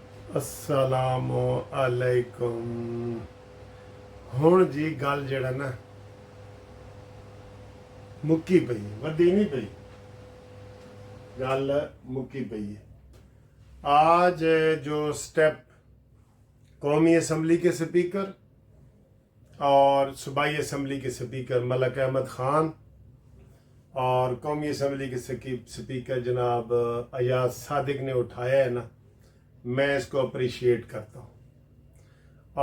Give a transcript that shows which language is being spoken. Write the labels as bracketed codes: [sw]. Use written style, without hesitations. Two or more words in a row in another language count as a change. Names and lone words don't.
[ar] السلام عليكم. [pa] ہݨ جی گل جڑا نا مکی پئی، وڈی نہیں پئی، گل مکی پئی ہے. [ur] آج جو سٹیپ قومی اسمبلی کے سپیکر اور صوبائی اسمبلی کے سپیکر ملک احمد خان اور قومی اسمبلی کے سپیکر جناب ایاز صادق نے اٹھایا ہے نا، میں اس کو اپریشیئیٹ کرتا ہوں.